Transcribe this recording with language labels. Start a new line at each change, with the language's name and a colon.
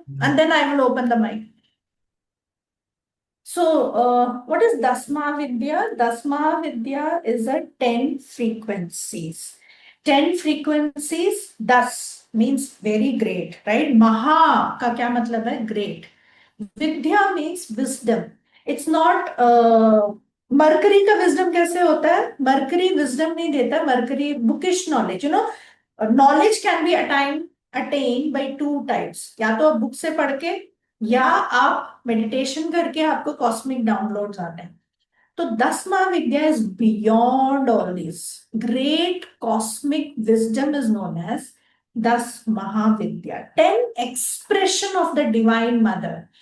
English: And then I will open the mic. So, what is Dasma Vidya? Dasma Vidya is a 10 frequencies. 10 frequencies, Das means very great, right? Maha
Hindi: का क्या मतलब है?
English: Great. Vidya means wisdom. It's not Mercury का wisdom
Hindi: कैसे होता है? Mercury wisdom नहीं देता.
English: Mercury bookish knowledge. You know, knowledge can be attained by two types.
Hindi: या तो आप बुक से पढ़ के, या आप मेडिटेशन करके आपको कॉस्मिक डाउनलोड्स आते हैं।
English: तो 10 Mahavidya is beyond all this. Great cosmic wisdom is known as 10 Mahavidya, 10 expression of the divine mother.